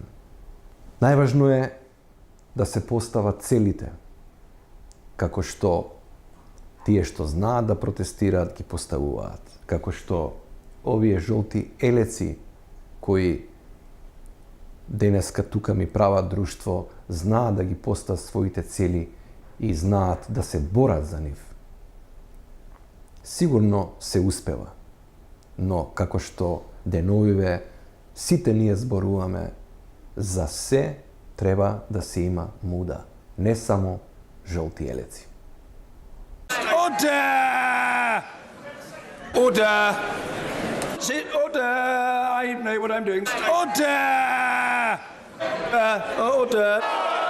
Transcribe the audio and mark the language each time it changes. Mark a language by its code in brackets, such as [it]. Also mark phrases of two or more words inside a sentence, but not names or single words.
[mk] Најважно е да се постават целите, како што тие што знаат да протестираат ги поставуваат, како што овие жолти елеци кои денеска тука ми прават друштво, знаат да ги постават своите цели и знаат да се борат за нив. Сигурно се успева, но како што деновиве сите ние зборуваме, за се треба да се има муда, не само жолти елеци. [en] Order! Order! Sit, order! I know what I'm doing. Order! Order!